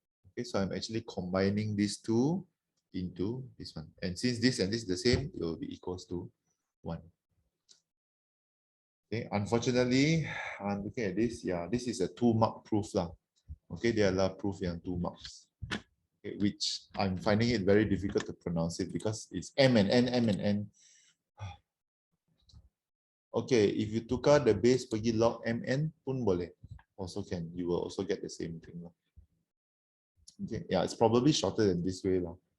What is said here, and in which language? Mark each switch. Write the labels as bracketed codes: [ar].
[en] Okay, so I'm actually combining these two into this one. And since this and this is the same, it will be equals to 1. Okay, unfortunately, I'm looking at this. Yeah, this is a 2-mark proof lah. [ms] Okay, dia adalah proof yang 2 marks. [en] Okay, which I'm finding it very difficult to pronounce it because it's M and N. Okay, if you [ms] tukar [en] the base [ms] pergi log mn pun boleh. [en] Also can, you will also get the same thing. Okay, yeah, it's probably shorter than this way lah.